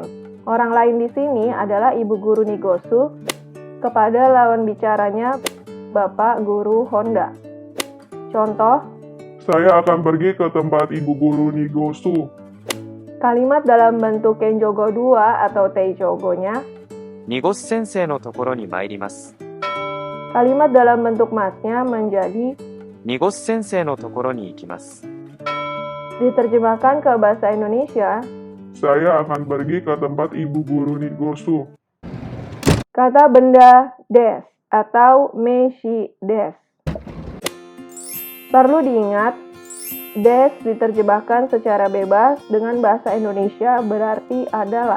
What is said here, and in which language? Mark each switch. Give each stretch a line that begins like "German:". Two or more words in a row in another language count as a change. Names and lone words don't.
Indonesian: Orang lain di sini adalah ibu guru Nigosu kepada lawan bicaranya Bapak Guru Honda. Contoh, Saya akan pergi ke tempat ibu guru Nigosu. kalimat dalam bentuk Kenjogo 2 atau Teichogo-nya,
Japanese: ニゴス先生のところに参ります。
Indonesian: kalimat dalam bentuk masnya menjadi
Japanese: ニゴス先生のところに行きます。
Indonesian: diterjemahkan ke bahasa Indonesia. Saya akan pergi ke tempat ibu guru Nigosu. Kata benda des atau
Japanese: 名詞です.
Indonesian: Perlu diingat, des diterjemahkan secara bebas dengan bahasa Indonesia berarti adalah.